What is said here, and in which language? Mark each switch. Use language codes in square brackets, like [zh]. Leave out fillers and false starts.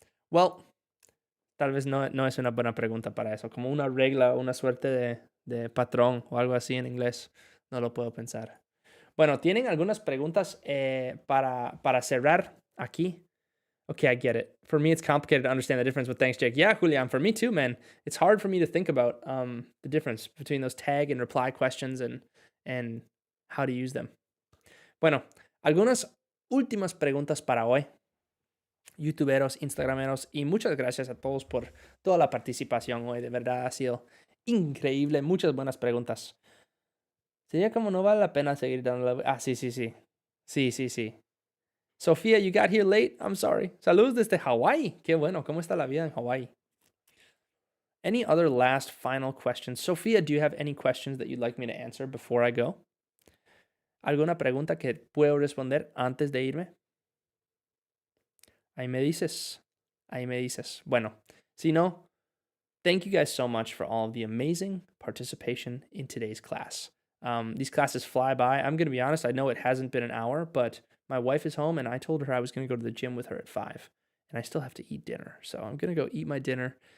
[es] Well, tal vez no es una buena pregunta para eso. Como una regla, una suerte de patrón o algo así en inglés. No lo puedo pensar. Bueno, ¿tienen algunas preguntas para cerrar aquí? [en] Okay, I get it. For me, it's complicated to understand the difference, but thanks, Jake. Yeah, Julian, for me too, man. It's hard for me to think about the difference between those tag and reply questions and how to use them. [es] Bueno, algunas últimas preguntas para hoy. YouTuberos, Instagrameros, y muchas gracias a todos por toda la participación hoy. De verdad ha sido increíble. Muchas buenas preguntas. Sería como no vale la pena seguir dando la... Ah, sí. [en] Sí. Sofía, you got here late. I'm sorry. [es] Saludos desde Hawaii. Qué bueno. ¿Cómo está la vida en Hawaii? [en] Any other last final questions? Sofía, do you have any questions that you'd like me to answer before I go? [es] ¿Alguna pregunta que puedo responder antes de irme? Ahí me dices. Bueno, si no, [en] thank you guys so much for all of the amazing participation in today's class. These classes fly by. I'm going to be honest, I know it hasn't been an hour, but my wife is home and I told her I was going to go to the gym with her at 5. And I still have to eat dinner. So I'm going to go eat my dinner